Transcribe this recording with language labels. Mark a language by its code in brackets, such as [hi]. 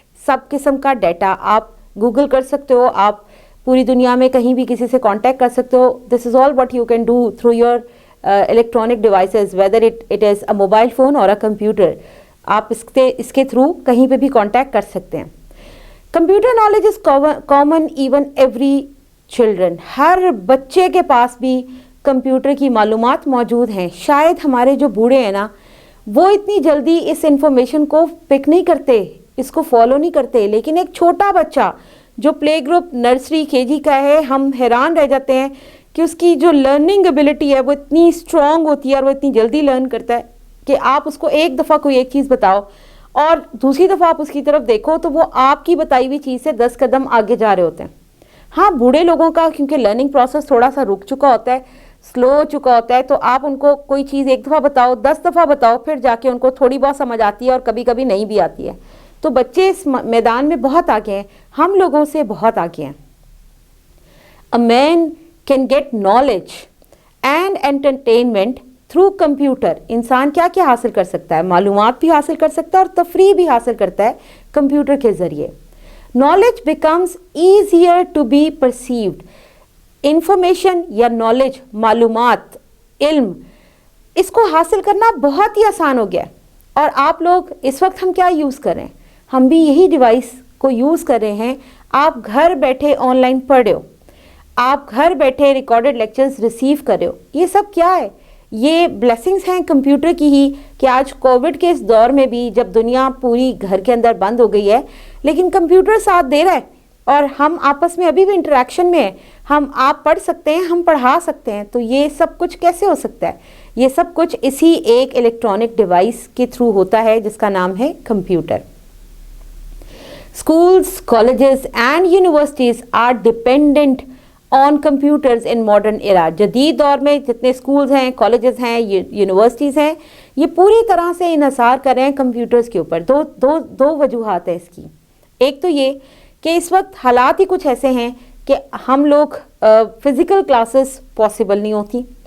[ur] سب قسم کا ڈیٹا آپ گوگل کر سکتے ہو، آپ پوری دنیا میں کہیں بھی کسی سے کانٹیکٹ کر سکتے ہو. [en] This is all what you can do through your electronic devices, whether it is a mobile phone or a computer. [ur] آپ اس کے تھرو کہیں پہ بھی کانٹیکٹ کر سکتے ہیں. [en] Computer knowledge is common even every children. [ur] ہر بچے کے پاس بھی کمپیوٹر کی معلومات موجود ہیں. شاید ہمارے جو بوڑھے ہیں نا وہ اتنی جلدی اس انفارمیشن کو پک نہیں کرتے، اس کو فالو نہیں کرتے، لیکن ایک چھوٹا بچہ جو پلے گروپ نرسری KG کا ہے، ہم حیران رہ جاتے ہیں کہ اس کی جو لرننگ ایبلٹی ہے وہ اتنی اسٹرانگ ہوتی ہے اور وہ اتنی جلدی لرن کرتا ہے کہ آپ اس کو ایک دفعہ کوئی ایک چیز بتاؤ اور دوسری دفعہ آپ اس کی طرف دیکھو تو وہ آپ کی بتائی ہوئی چیز سے 10 قدم آگے جا رہے ہوتے ہیں. ہاں بوڑھے لوگوں کا کیونکہ لرننگ پروسیس تھوڑا سا رک چکا ہوتا ہے، سلو ہو چکا ہوتا ہے، تو آپ ان کو کوئی چیز ایک دفعہ بتاؤ، 10 دفعہ بتاؤ، پھر جا کے ان کو تھوڑی بہت سمجھ آتی ہے اور کبھی کبھی نہیں بھی آتی ہے. تو بچے اس میدان میں بہت آگے ہیں، ہم لوگوں سے بہت آگے ہیں. [en] A man can get knowledge and entertainment through computer. [ur] انسان کیا کیا حاصل کر سکتا ہے؟ معلومات بھی حاصل کر سکتا ہے اور تفریح بھی حاصل کرتا ہے کمپیوٹر کے ذریعے. [en] Knowledge becomes easier to be perceived. [ur] Information یا نالج، معلومات، علم، اس کو حاصل کرنا بہت ہی آسان ہو گیا. اور آپ لوگ اس وقت ہم کیا یوز کر رہے ہیں؟ ہم بھی یہی ڈیوائس کو یوز کر رہے ہیں. آپ گھر بیٹھے آن لائن پڑھ رہے ہو، آپ گھر بیٹھے ریکارڈڈ لیکچرز ریسیو کر رہے ہو. یہ سب کیا ہے؟ یہ بلیسنگز ہیں کمپیوٹر کی ہی کہ آج کووڈ کے اس دور میں بھی جب دنیا پوری گھر کے اندر بند ہو گئی ہے لیکن کمپیوٹر ساتھ دے رہا ہے اور ہم آپس میں ابھی بھی انٹریکشن میں ہیں. آپ پڑھ سکتے ہیں، ہم پڑھا سکتے ہیں. تو یہ سب کچھ کیسے ہو سکتا ہے؟ یہ سب کچھ اسی ایک الیکٹرانک ڈیوائس کے تھرو ہوتا ہے جس کا نام ہے computer. [en] Schools, colleges and universities are dependent on computers in modern era. [ur] جدید دور میں جتنے schools ہیں، colleges ہیں، universities ہیں، یہ پوری طرح سے انحصار کر رہے ہیں کمپیوٹرز کے اوپر. دو وجوہات ہیں اس کی. ایک تو یہ کہ اس وقت حالات ہی کچھ ایسے ہیں کہ ہم لوگ فزیکل کلاسز پاسبل نہیں ہوتی.